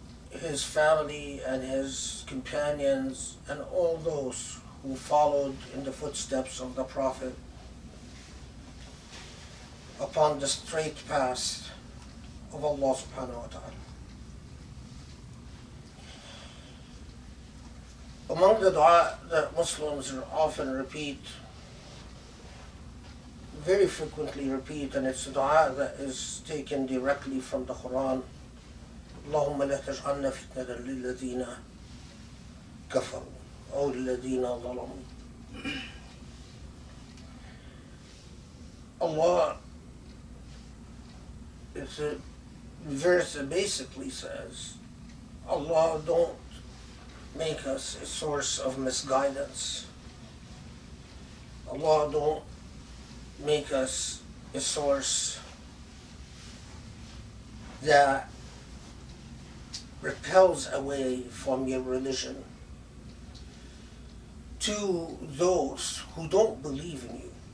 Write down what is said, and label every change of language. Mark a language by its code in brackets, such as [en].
[en] his family and his companions and all those who followed in the footsteps of the Prophet upon the straight path of Allah subhanahu wa ta'ala. Among the dua that Muslims often repeat, very frequently repeat, and it's a dua that is taken directly from the Qur'an. [ar] اللهم لا تجعلنا فتنة للذين كفروا أو للذين ظلموا. [en] Allah, it's a verse that basically says, Allah, don't make us a source of misguidance. Allah, don't make us a source that repels away from your religion to those who don't believe in you.